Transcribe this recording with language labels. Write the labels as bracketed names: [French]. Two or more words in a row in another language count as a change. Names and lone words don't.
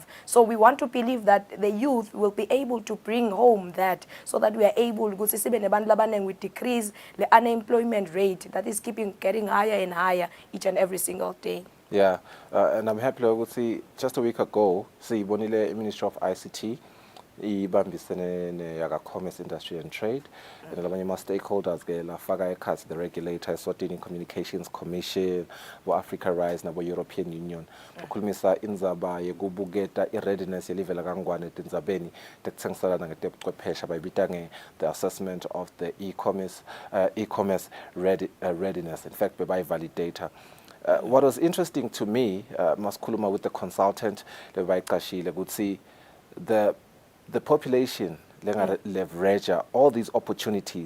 [English] So we want to believe that the youth will be able to bring home that, so that we are able to decrease the unemployment rate that is getting higher and higher each and every single day. Yeah, and I'm happy to see just a week ago, Bonile, Minister of ICT, ibambisene commerce, industry and trade, and [Swati] labanye ma stakeholders lafaka ekhasi [English] the regulator, Eswatini Communications Commission, Africa Rise nabo European Union. [Swati] Ukhulumisa indzaba yekubuketa i-readiness yelive lakangwane tindzabeni tekutsengiselana ngetebuchwepheshe bayibita [English] the assessment of the e-commerce readiness. In fact, bebayi-validator. What was interesting to me, Maskuluma with the consultant, would see the population leverage all these opportunities.